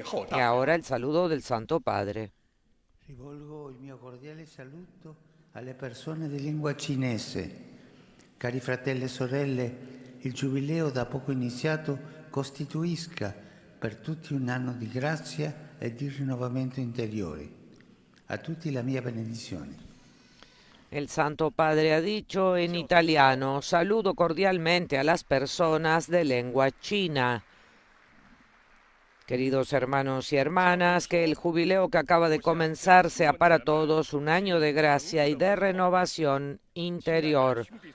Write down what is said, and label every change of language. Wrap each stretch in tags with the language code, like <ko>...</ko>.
<es>Y ahora el saludo del Santo Padre.</es> <it>Rivolgo il mio cordiale saluto alle persone di lingua cinese. Cari fratelli e sorelle, il giubileo da poco iniziato costituisca per tutti un anno di grazia e di rinnovamento interiore. A tutti la mia benedizione.</it> <es>El Santo Padre ha dicho en italiano: saludo cordialmente a las personas de lengua china. Queridos hermanos y hermanas, que el jubileo que acaba de comenzar sea para todos un año de gracia y de renovación interior.</es>